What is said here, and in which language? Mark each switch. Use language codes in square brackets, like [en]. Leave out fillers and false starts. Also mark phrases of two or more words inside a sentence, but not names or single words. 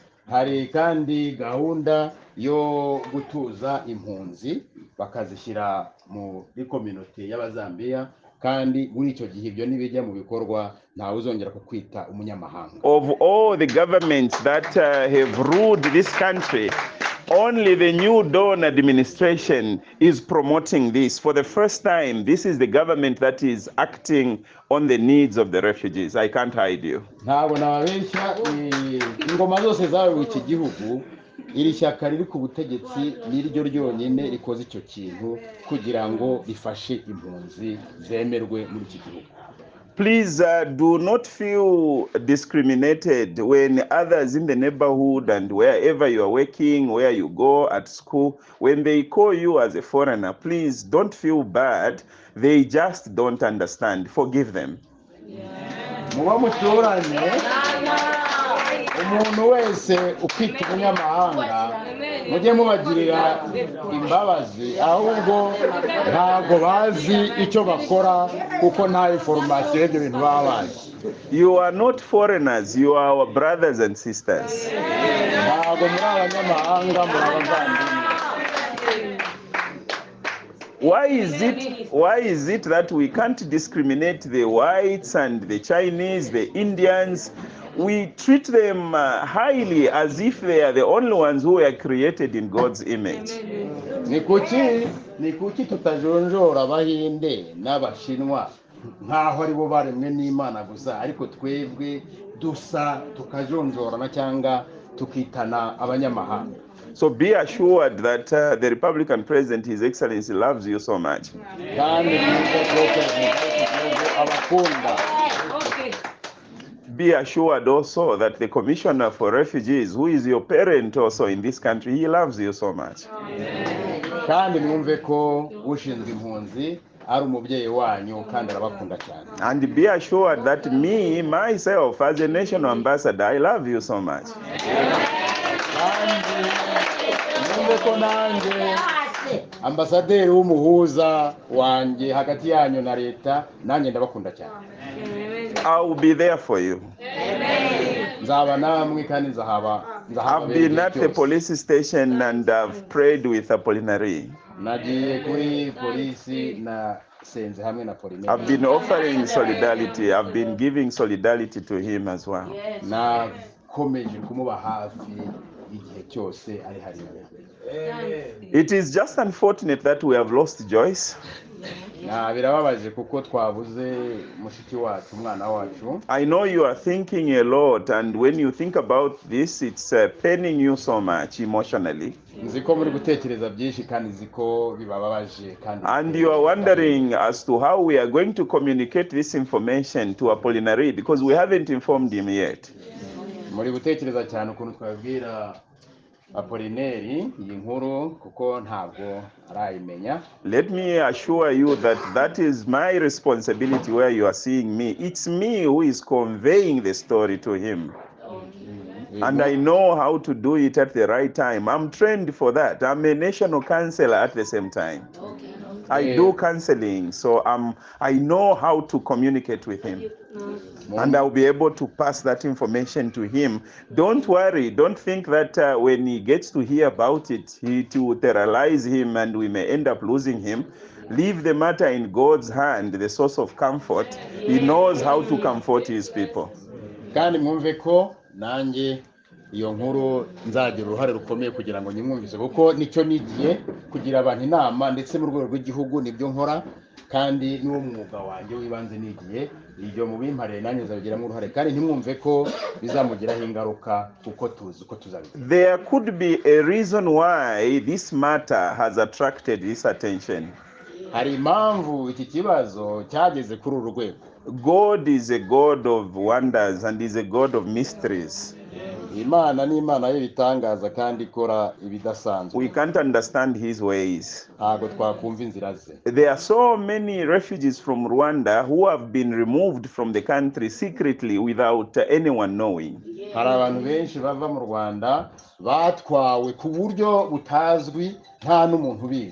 [rw] Hari kandi gahunda yo gutuza impunzi bakazishyira muri community y'abazambiya, kandi muri icyo gihe ibyo nibijya mu bikorwa ntawe uzongera kukwita umunyamahanga. [en] Of all the governments that have ruled this country, only the New Dawn administration is promoting this. For the first time, this is the government that is acting on the needs of the refugees. I can't hide you. [rw] Ntabwo nababeshya, ingoma zose zawe mu iki gihugu iri shyaka riri ku butegetsi niryo ryonyine rikoze icyo kintu kugira ngo rifashe impunzi zemerwe muri iki gihugu. [en] Please do not feel discriminated when others in the neighborhood and wherever you are working, where you go at school, when they call you as a foreigner, please don't feel bad. They just don't understand. Forgive them. [rw] Muba muturanye umuntu wese ukwita umunyamahanga mujye mubagirira imbabazi, ahubwo ntago bazi icyo bakora kuko nta information y'ibyo bintu babazi. [en] You are not foreigners, you are our brothers and sisters. [rw] Ntago muri abanyamahanga, muri abavandimwe. [en] Why is it that we can't discriminate the whites and the Chinese, the Indians? We treat them highly as if they are the only ones who were created in God's image. [rw] Ni kuki tutajonjora Abahinde n'Abashinwa nkaho ari bo baremwe n'Imana gusa ariko twebwe dusa tukajonjorana cyangwa tukitana abanyamahanga. [en] So be assured that the Republican President, His Excellency, loves you so much. [rw] Kandi mwumve ko perezida w'igihugu abakunda. [en] Be assured also that the Commissioner for Refugees, who is your parent also in this country, he loves you so much. [rw] Kandi mwumve ko ushinzwe impunzi ari umubyeyi wanyu kandi arabakunda cyane. [en] And be assured that me, myself, as a national ambassador, I love you so much. [rw] Kandi mwumve ko nanjye ambasaderi w'umuhuza wanjye hagati yanyu na leta nanjye ndabakunda cyane. [en] I will be there for you. [rw] Nzaba namwe kandi nzahaba. [en] I've been at the police station and I've prayed with Apollinary. [rw] Nagiye kuri polisi na senze hamwe na Apollinary. [en] I've been offering solidarity. I've been giving solidarity to him as well. [rw] Nakomeje kumuba hafi igihe cyose ari hariya. [en] It is just unfortunate that we have lost Joyce. [rw] Birababaje kuko twabuze mushiki wacu, umwana wacu. [en] I know you are thinking a lot, and when you think about this, it's paining you so much emotionally. [rw] Nziko muri gutekereza byinshi kandi nziko bibababaje kandi. [en] And you are wondering as to how we are going to communicate this information to Apollinary because we haven't informed him yet. [rw] Muri gutekereza cyane ukuntu twabwira Apollinary iyi nkuru kuko ntabwo arayimenya. [en] Let me assure you that that is my responsibility where you are seeing me. It's me who is conveying the story to him. And I know how to do it at the right time. I'm trained for that. I'm a national counselor at the same time. I do counseling, so I know how to communicate with him. And I'll be able to pass that information to him. Don't worry. Don't think that when he gets to hear about it, it will terrorize him and we may end up losing him. Leave the matter in God's hand, the source of comfort. He knows how to comfort his people. [rw] Kandi mwumve ko nanjye iyo nkuru nzagira uruhare rukomeye kugira ngo nyimwumvise kuko nicyo nigiye kugira abantu inama ndetse mu rwego rw'igihugu nibyo nkora kandi n'uwo mwuga wanjye wibanze nigiye ibyo mu bimpare nanjye nzabigiramo uruhare kandi ntimwumve ko bizamugiraho ingaruka kuko tuzi uko tuzabigira. [en] There could be a reason why this matter has attracted this attention. [rw] Hari impamvu iki kibazo cyageze kuri uru rwego. [en] God is a God of wonders and is a God of mysteries. [rw] Imana ni Imana y'ibitangaza kandi ikora ibidasanzwe. [en] We can't understand his ways. [rw] Ntago twakumva inzira ze. [en] There are so many refugees from Rwanda who have been removed from the country secretly without anyone knowing. [rw] Hari abantu benshi bava mu Rwanda batwawe ku buryo butazwi nta n'umuntu ubizi.